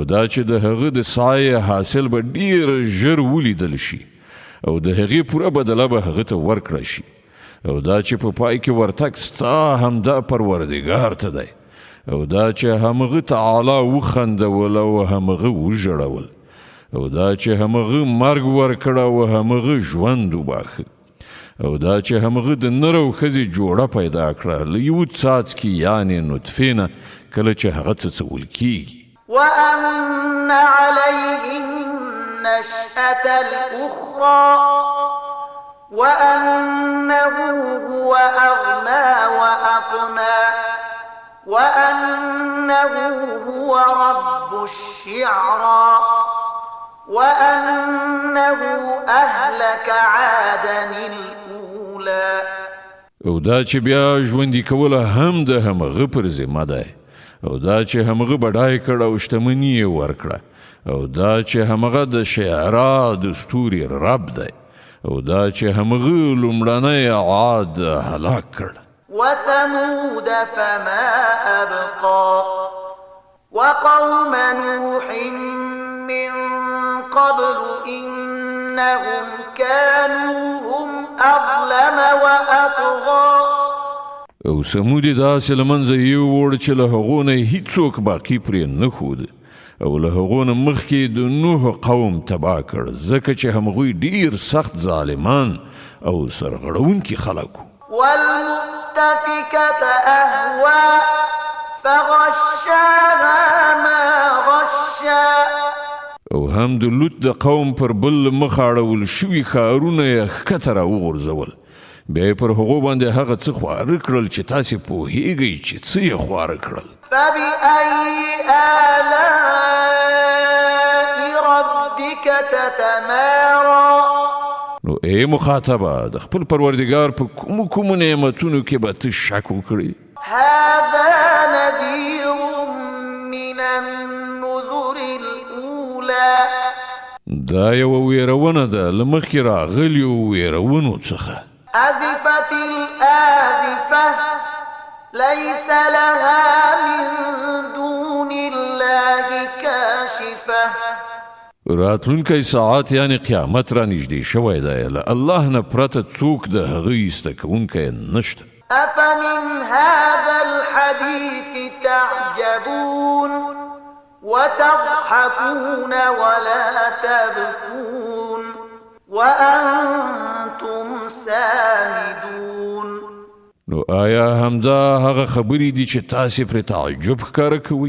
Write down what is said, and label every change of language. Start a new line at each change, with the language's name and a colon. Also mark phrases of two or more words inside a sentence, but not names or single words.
Pashto: دا چې د هغه د سایه حاصل به ډیر ژر ولیدل شي او د هغې پوره بدله به هغه ته ورکړه شي او دا چې په پای کې ورتګ ستا همدا پروردګار ته دی او دا چې همغه تعالی وخندول او همغه وژړول او دا چې همغه مرګ ورکړه او همغه ژوند وباخه او دا چې همغه د نر او ښځې جوړه پیدا کړه له یو څاڅکي یعنې نطفې نه کله چې هغه څڅول کیږي
Arabic: وأن عليه النشأة الأخرى وأنه هو أغنى وأقنى وأنه هو رب الشعرى وأنه أهلك عادا الأولى
Pashto: او دا چې بیا ژوندي کوله هم د همغه پر ذمه دی او دا چې همغه بډای کړه او شتمني یې ورکړه او دا چې همغه د شعرا د ستوري رب دی او دا چې همغه لومړنی عاد هلاک کړ
Arabic: وثمود فما أبقى وقوم نوح من قبل إنهم كانوا هم أظلم وأطغى
Pashto: او سمودي داسې له منځه یووړ چې له هغو نه هیڅوک باقي پرې نه ښود او له هغو نه مخکې د نوح قوم تباه کړ ځکه چې همغوی ډیر سخت ظالمان او سرغړونکي خلک
Arabic: والمؤتفكة أهوى فغشاها ما غشا
Pashto: او هم د لوط د قوم پر بل مخ اړول شوي ښارونه یې ښکته راوغورځول بیا یې پر هغو باندې هغه څه خواره کړل چې تاسې پوهیږئ چې څه یې خواره کړل
Arabic: فبأي آلاء ربك تتمارى
Pashto: نو ای مخاطبه د خپل پروردګار په کومو نعمتونو کې به ته شک وکړې
Arabic: هذا نذير من النذر الأولى
Pashto: دا یوه ویرونه ده له مخکې راغلیو ویرونو څخه
Arabic: أزفت الآزفة ليس لها من دون الله كاشفة
Pashto: راتلونکی ساعت یعنی قیامت را نږدې شوی دی له الله نه پرته څوک د هغه ایسته کوونکی نشته
Arabic: أفمن هذا الحديث تعجبون وتضحكون ولا تبكون وأنتم سامدون.
Pashto: نو آیا همدا هغه خبرې دي چې تاسې پرې تعجب ښکاره کوئ؟